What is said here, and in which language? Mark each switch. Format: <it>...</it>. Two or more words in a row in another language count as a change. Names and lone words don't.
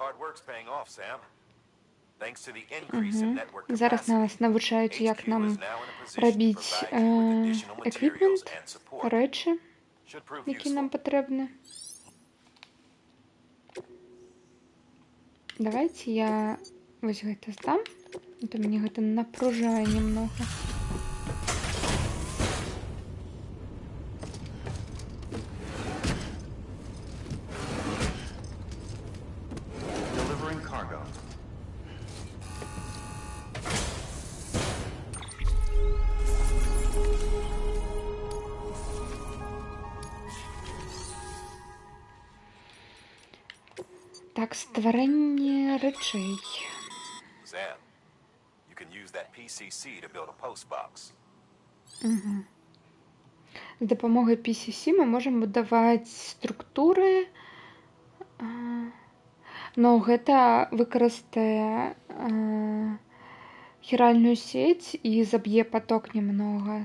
<be>Зараз нас навучаюць, як нам рабіць эквіпмент, рэчы, які нам патрэбны. Давайте я вось гэта здам, а то мяне гэта напружае немного.</be> <en>Delivering cargo.</en> <be>Так, стварэнне рэчэй.</be> <en>Sam, you can use that PCC to build a post box.</en> <be>З дапамогай PCC мы можам будаваць структуры, но гэта выкарыстае хіральную сеть і заб'е поток немного.</be>